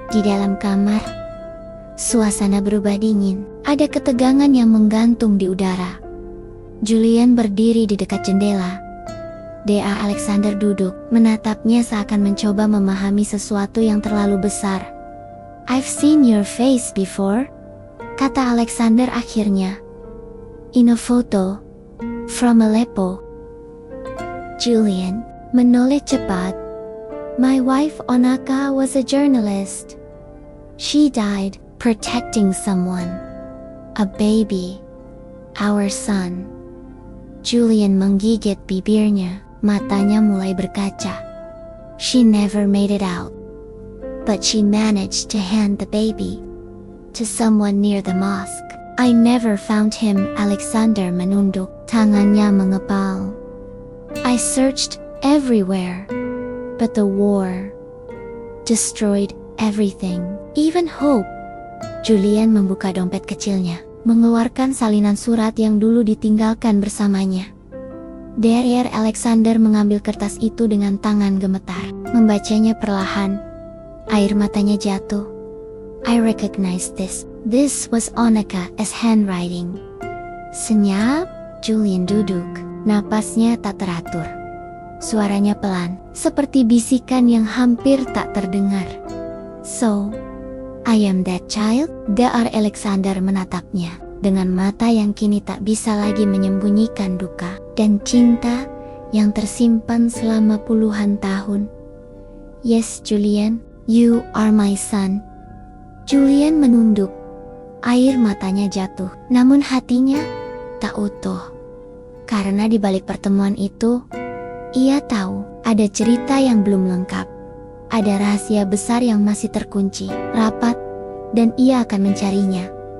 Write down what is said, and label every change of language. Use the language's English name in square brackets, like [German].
[Indonesian] Di dalam kamar, suasana berubah dingin. Ada ketegangan yang menggantung di udara. Julian berdiri di dekat jendela. Dr. Alexander duduk, menatapnya seakan mencoba memahami sesuatu yang terlalu besar. [English] "I've seen your face before," [Indonesian] kata Alexander akhirnya. [English] "In a photo from Aleppo." [Indonesian] Julian menoleh cepat. [English] "My wife Onaka was a journalist. She died protecting someone. A baby. Our son." [Indonesian] Julian menggigit bibirnya, matanya mulai berkaca. [English] "She never made it out. But she managed to hand the baby to someone near the mosque. I never found him." [Indonesian] Alexander menunduk, tangannya mengepal. [English] "I searched everywhere, but the war destroyed everything, even hope." [Indonesian] Julian membuka dompet kecilnya, mengeluarkan salinan surat yang dulu ditinggalkan bersamanya. Dr. Alexander mengambil kertas itu dengan tangan gemetar, membacanya perlahan. Air matanya jatuh. [English] "I recognize this. This was Onaka's handwriting." [Indonesian] Senyap, Julian duduk, napasnya tak teratur. Suaranya pelan, seperti bisikan yang hampir tak terdengar. [English] "So, I am that child?" Dr. [Indonesian] Alexander menatapnya, dengan mata yang kini tak bisa lagi menyembunyikan duka dan cinta yang tersimpan selama puluhan tahun. [English] "Yes, Julian, you are my son." [Indonesian] Julian menunduk, air matanya jatuh, namun hatinya tak utuh. Karena di balik pertemuan itu, ia tahu ada cerita yang belum lengkap. Ada rahasia besar yang masih terkunci, rapat, dan ia akan mencarinya.